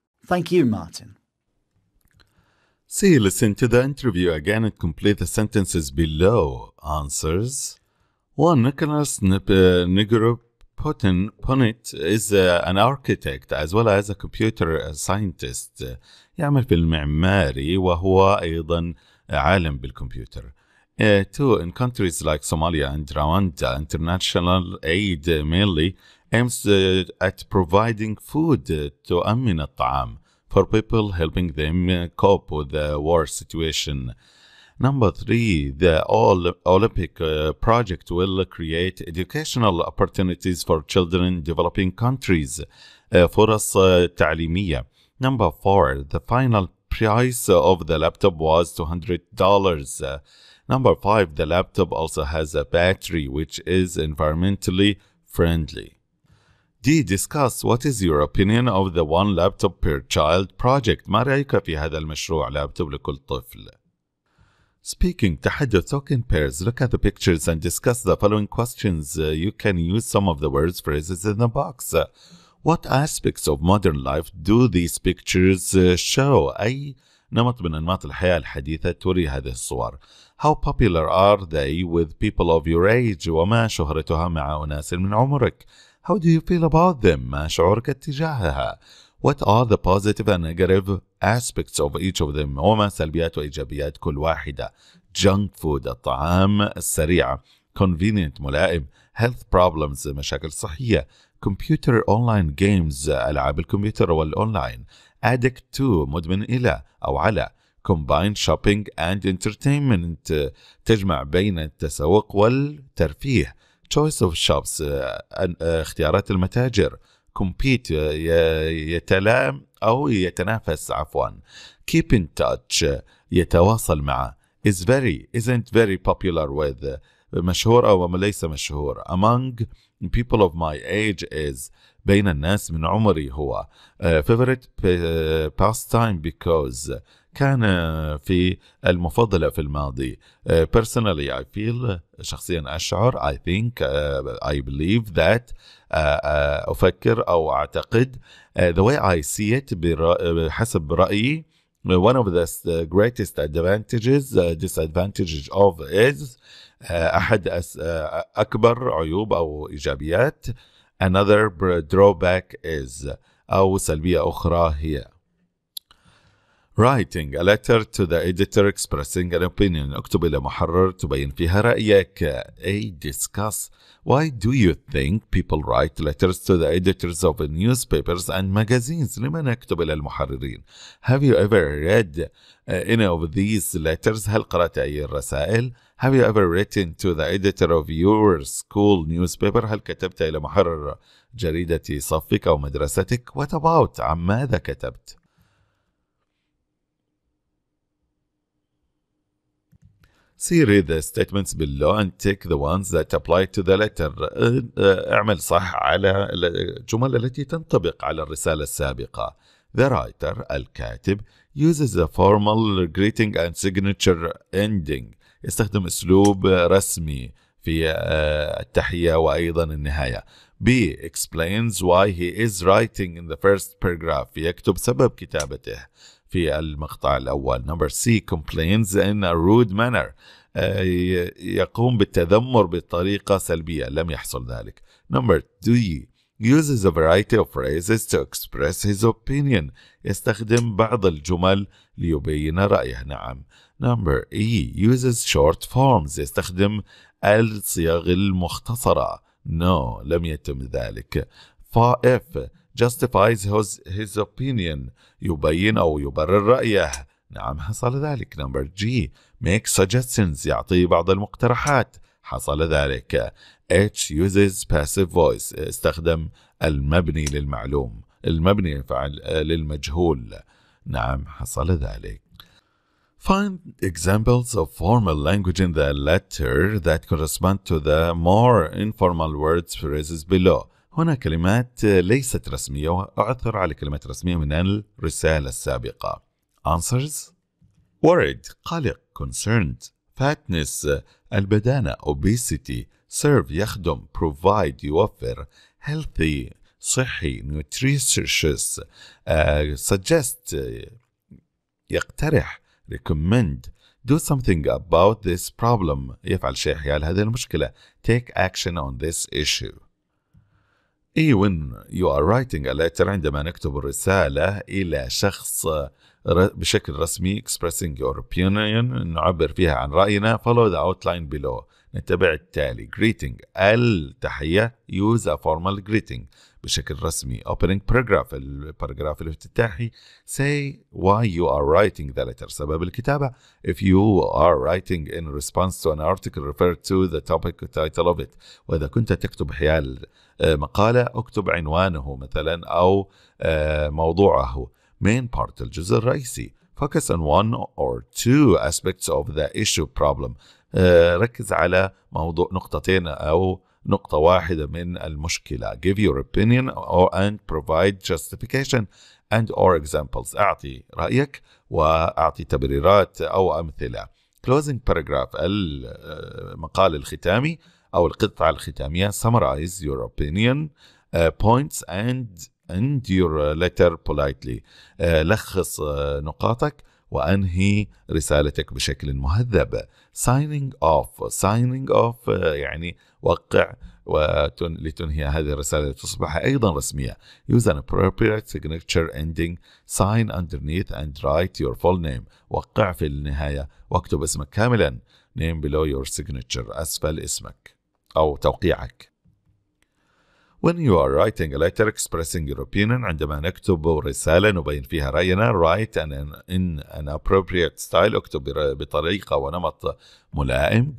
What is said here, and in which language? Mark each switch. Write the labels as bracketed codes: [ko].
[en] Thank you, Martin. C. Listen to the interview again and complete the sentences below. Answers. 1. Nicholas Negroponte is an architect as well as a computer scientist. [ar] يعمل في المعماري وهو أيضا عالم بالكمبيوتر. [en] 2. In countries like Somalia and Rwanda, international aid mainly aims at providing food [ar] تؤمن الطعام [en] for people, helping them cope with the war situation. Number 3, the Olympic project will create educational opportunities for children in developing countries. [ar] فرص تعليمية. [en] Number 4, the final price of the laptop was $200. Number 5, the laptop also has a battery which is environmentally friendly. D. Discuss what is your opinion of the One Laptop Per Child project. [ar] ما رأيك في هذا المشروع لابتوب لكل طفل؟ [en] Speaking [ar] تحدث [en] talk in pairs. Look at the pictures and discuss the following questions. You can use some of the words phrases in the box. What aspects of modern life do these pictures show? [ar] أي نمط من أنماط الحياة الحديثة توري هذه الصور. [en] How popular are they with people of your age? [ar] وما شهرتها مع أناس من عمرك. [en] How do you feel about them? [ar] ما شعورك اتجاهها. [en] What are the positive and negative aspects of each of them? [ar] وما سلبيات وإيجابيات كل واحدة. [en] Junk food [ar] الطعام السريع. [en] Convenient [ar] ملائم. [en] Health problems [ar] مشاكل صحية. [en] Computer online games [ar] ألعاب الكمبيوتر والأونلاين. [en] Addict to [ar] مدمن إلى أو على. [en] Combine shopping and entertainment [ar] تجمع بين التسوق والترفيه. [en] Choice of shops [ar] اختيارات المتاجر. [en] Compete [ar] يتلائم أو يتنافس عفوا. [en] Keep in touch [ar] يتواصل مع. [en] Is very isn't very popular with [ar] مشهور أو ليس مشهور. [en] Among people of my age is [ar] بين الناس من عمري هو. [en] Favorite pastime because [ar] كان في المفضلة في الماضي. [en] Personally I feel [ar] شخصيا أشعر. [en] I think I believe that [ar] أفكر أو أعتقد. [en] The way I see it [ar] بحسب رأيي [en] one of the greatest disadvantages of is [ar] أحد أكبر عيوب أو إيجابيات. [en] Another drawback is [ar] أو سلبية أخرى هي [en] writing a letter to the editor expressing an opinion. [ar] اكتب إلى محرر تبين فيها رأيك. [en] A discuss. Why do you think people write letters to the editors of newspapers and magazines? [ar] لما نكتب إلى المحررين? [en] Have you ever read any of these letters? [ar] هل قرأت أي الرسائل؟ [en] Have you ever written to the editor of your school newspaper? [ar] هل كتبت إلى محرر جريدة صفك أو مدرستك؟ [en] What about? [ar] عن ماذا كتبت؟ [en] See, read the statements below and take the ones that apply to the letter. [ar] اعمل صح على الجمل التي تنطبق على الرسالة السابقة. [en] The writer [ar] الكاتب [en] uses a formal greeting and signature ending. [ar] يستخدم أسلوب رسمي في التحية وأيضا النهاية. [en] B explains why he is writing in the first paragraph. [ar] يكتب سبب كتابته في المقطع الأول. [en] Number C complains in a rude manner. [ar] يقوم بالتذمر بطريقة سلبية. لم يحصل ذلك. [en] Number D uses a variety of phrases to express his opinion. [ar] يستخدم بعض الجمل ليبين رأيه. نعم. [en] Number E uses short forms. [ar] يستخدم الصيغ المختصرة. [en] No [ar] لم يتم ذلك. [en] F justifies his opinion. [ar] يبين أو يبرر رأيه. نعم حصل ذلك. [en] Number G make suggestions. [ar] يعطي بعض المقترحات. حصل ذلك. [en] H uses passive voice. [ar] استخدم المبني للمعلوم. المبني للمجهول. نعم حصل ذلك. [en] Find examples of formal language in the letter that correspond to the more informal words phrases below. [ar] هنا كلمات ليست رسمية وأعثر على كلمات رسمية من الرسالة السابقة. [en] Answers: worried [ar] قلق [en] concerned, fatness [ar] البدانة [en] obesity, serve [ar] يخدم [en] provide [ar] يوفر, [en] healthy [ar] صحي [en] nutritious, suggest [ar] يقترح [en] recommend, do something about this problem [ar] يفعل شيء حيال هذه المشكلة [en] take action on this issue. When you are writing a letter [ar] عندما نكتب الرسالة إلى شخص بشكل رسمي [en] expressing your opinion [ar] نعبر فيها عن رأينا [en] follow the outline below [ar] نتبع التالي. [en] greeting [ar] التحية [en] use a formal greeting [ar] بشكل رسمي. [en] opening paragraph [ar] الباراجراف الافتتاحي. [en] say why you are writing the letter [ar] سبب الكتابة. [en] if you are writing in response to an article refer to the topic title of it. [ar] وإذا كنت تكتب حيال مقالة اكتب عنوانه مثلا أو موضوعه. [en] main part [ar] الجزء الرئيسي. [en] focus on one or two aspects of the issue problem. [ar] ركز على موضوع نقطتين أو نقطة واحدة من المشكلة. [en] give your opinion and provide justification and or examples. [ar] أعطي رأيك وأعطي تبريرات أو أمثلة. [en] closing paragraph [ar] المقال الختامي أو القطعة الختامية. [en] summarize your opinion, points and your letter politely. [ar] لخص نقاطك وأنهي رسالتك بشكل مهذب. [en] signing off [ar] يعني وقع لتنهي هذه الرسالة تصبح أيضا رسمية. [en] use an appropriate signature ending, sign underneath and write your full name. [ar] وقع في النهاية واكتب اسمك كاملا. [en] name below your signature [ar] أسفل اسمك أو توقيعك. [en] when you are writing a letter expressing your opinion [ar] عندما نكتب رسالة نبين فيها رأينا [en] write in an appropriate style [ar] اكتب بطريقة ونمط ملائم.